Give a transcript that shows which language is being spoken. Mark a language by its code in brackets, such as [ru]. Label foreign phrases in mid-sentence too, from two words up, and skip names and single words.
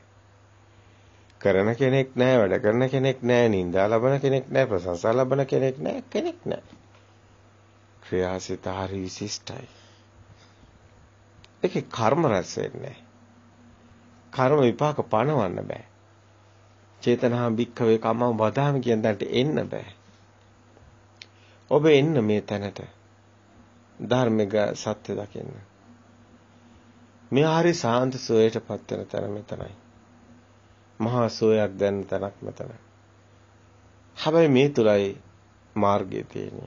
[si] කරන කෙනෙක් නැහැ, වැඩ කරන කෙනෙක් නැහැ, නිന്ദා ලබන කෙනෙක් නැහැ, ප්‍රශංසා ලබන කෙනෙක් නැහැ, කෙනෙක් නැහැ. ක්‍රියාසිත හරි විශිෂ්ටයි. ඒකේ කර්ම රැස් වෙන්නේ නැහැ. කර්ම විපාක පණවන්න බෑ. [pi] චේතනා භික්ඛවේ කම්මං වදාමි [si] කියන තැනට එන්න බෑ. ඔබ එන්න මේ තැනට ධර්මික සත්‍ය දකින්න. මේ හරි සාන්ත සෝයටපත් වෙන තැන මෙතනයි. මහා සෝයක් දැන් තැනක් මෙතන. හැබැයි මේ තුලයි මාර්ගය තියෙන්නේ.